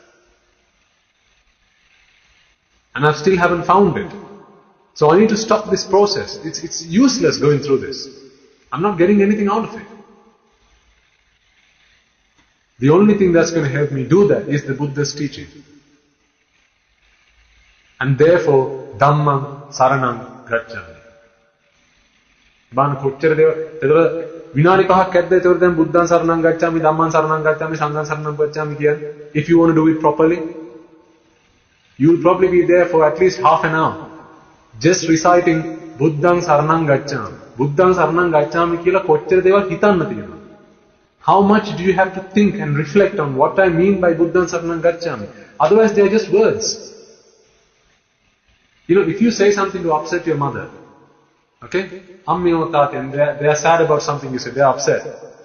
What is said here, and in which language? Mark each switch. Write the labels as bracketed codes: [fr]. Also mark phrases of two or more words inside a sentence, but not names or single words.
[en] And I still haven't found it. So I need to stop this process. It's useless going through this. I'm not getting anything out of it. The only thing that's going to help me do that is the Buddha's teaching. And therefore, [pi] Dhammam Saranam Gacchami. [si] Bana kochchara deva vinadi pahak kadda etor then [pi] Buddhan Saranam Gacchami, Dhamman Saranam Gacchami, Sangham Saranam Gacchami [si] kiyan. [en] If you want to do it properly, you'll probably be there for at least half an hour just reciting [pi] Buddhan Saranam Gacchami. Buddhan Saranam Gacchami [si] kiyala kochchara deva hitanna tiyenawada. [en] How much do you have to think and reflect on what I mean by [pi] Buddhan Saranam Gacchami? [en] Otherwise they are just words. If you say something to upset your mother, okay? Ammi or tati, and they are sad about something you said, they are upset.